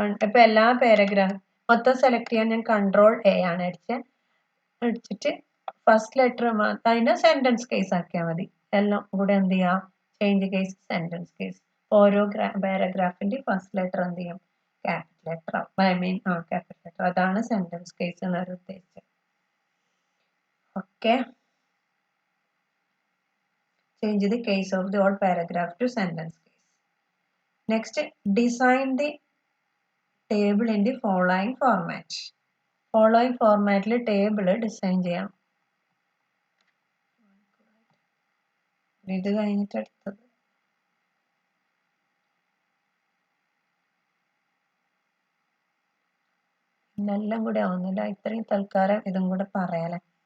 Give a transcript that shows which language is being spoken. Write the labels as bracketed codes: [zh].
[ml] ഇപ്പൊ എല്ലാ പാരഗ്രാഫ് മൊത്തം സെലക്ട് ചെയ്യാൻ ഞാൻ CTRL A ആണ് അടിച്ചിട്ട് ഫസ്റ്റ് ലെറ്റർ മാത്രം അതിനെ സെന്റൻസ് കേസ് ആക്കിയാൽ മതി. എല്ലാം കൂടെ എന്ത് ചെയ്യാം? Change case, sentence case. ഓരോ പാരഗ്രാഫിന്റെ ഫസ്റ്റ് ലെറ്റർ എന്ത് ചെയ്യും? Capital letter. Capital letter. അതാണ് സെന്റൻസ് കേസ് എന്നൊരു ഉദ്ദേശിച്ചത്. [en] Okay, change the case of the whole paragraph to sentence case. Next, design the table in the following format. Following format table design [ml] ചെയ്യാം. ഇത് കഴിഞ്ഞിട്ട് അടുത്തത് ഇന്നെല്ലാം കൂടെ ആവുന്നില്ല. ഇത്രയും തൽക്കാലം ഇതും കൂടെ പറയാലേ.